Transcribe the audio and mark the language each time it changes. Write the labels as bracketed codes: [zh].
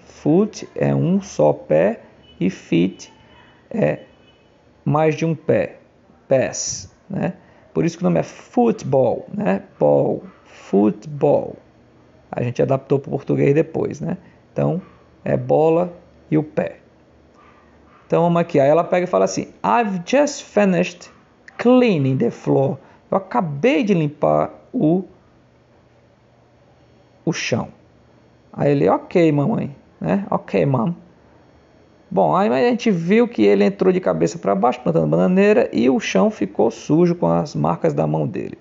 [pt] Foot é um só pé e feet é mais de um pé. Pass, né? Por isso que o nome é football, né? Ball, football. A gente adaptou para o português depois, né? Então, é bola e o pé. Então, vamos aqui. Aí ela pega e fala assim, [en] I've just finished cleaning the floor. [pt] Eu acabei de limpar o chão. Aí ele, ok, mamãe, né? [en] Ok, mom. [pt] Bom, aí a gente viu que ele entrou de cabeça para baixo plantando bananeira e o chão ficou sujo com as marcas da mão dele.